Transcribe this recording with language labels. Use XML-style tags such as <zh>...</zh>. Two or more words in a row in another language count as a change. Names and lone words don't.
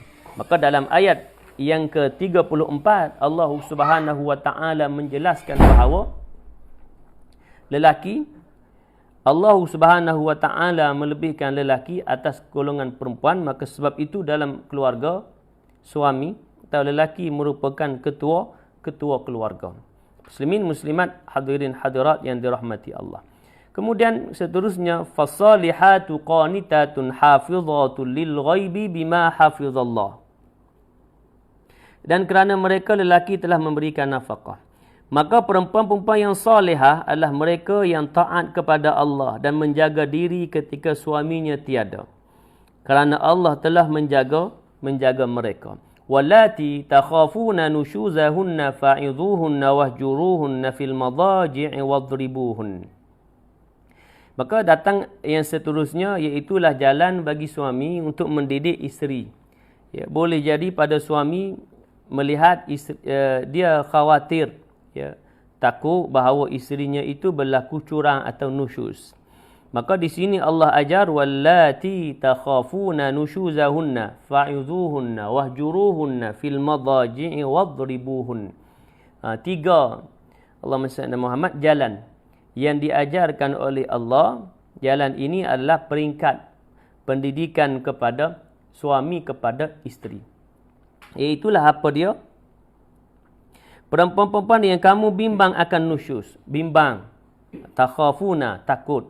<ms>Maka dalam ayat yang ke-34</ms> <ar>الله سبحانه وتعالى</ar> <ms>menjelaskan bahawa lelaki,</ms> <ar>الله سبحانه وتعالى</ar> <ms>melebihkan lelaki atas golongan perempuan. Maka sebab itu dalam keluarga, suami atau lelaki merupakan ketua keluarga. Muslimin muslimat, hadirin hadirat yang dirahmati Allah. Kemudian seterusnya,</ms> <ar>فالصالحات قانتات حافظات للغيب بما حفظ الله.</ar> <ms>Dan kerana mereka lelaki telah memberikan nafkah, maka perempuan-perempuan yang salihah adalah mereka yang taat kepada Allah dan menjaga diri ketika suaminya tiada, kerana Allah telah menjaga mereka.</ms> <ar>واللاتي تخافون نشوزهن فعظوهن واهجروهن في المضاجع واضربوهن.</ar> <ms>Maka datang yang seterusnya, iaitulah jalan bagi suami untuk mendidik isteri. Ya, boleh jadi pada suami melihat dia khawatir, ya, takut bahawa isterinya itu berlaku curang atau nusyuz. Maka di sini Allah ajar,</ms> <ar>واللاتي تخافون نشوزهن فعظوهن واهجروهن في المضاجع واضربوهن.</ar> <ms>Tiga,</ms> <ar>اللهم صل محمد,</ar> <ms>jalan yang diajarkan oleh Allah. Jalan ini adalah peringkat pendidikan kepada suami kepada isteri. Iaitulah apa dia? Perempuan-perempuan yang kamu bimbang akan nusyuz, bimbang, takhafuna, takut.</ms>